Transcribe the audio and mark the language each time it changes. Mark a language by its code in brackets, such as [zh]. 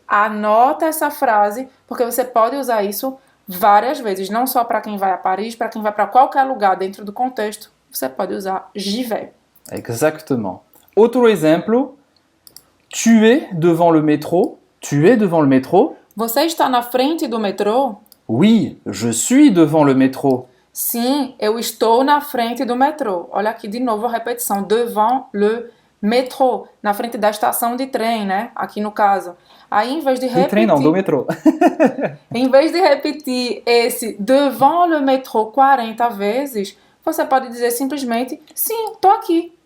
[pt] Anota essa frase porque você pode usar isso várias vezes, não só para quem vai a Paris, para quem vai para qualquer lugar dentro do contexto, você pode usar [fr] j'y vais. Exactement. [pt] Outro exemplo, [fr] tu es devant le métro. Tu es devant le métro? [pt] Você está na frente do metrô? [fr] Oui, je suis devant le métro. [pt] Sim, eu estou na frente do metrô. Olha aqui de novo a repetição, [fr] devant le métro, [pt] na frente da estação de trem, né? Aqui no caso. Aí, em vez de repetir... Do trem não, do metrô. Em vez de repetir esse [fr] devant le métro [pt] 40 vezes, você pode dizer simplesmente, sim, tô aqui.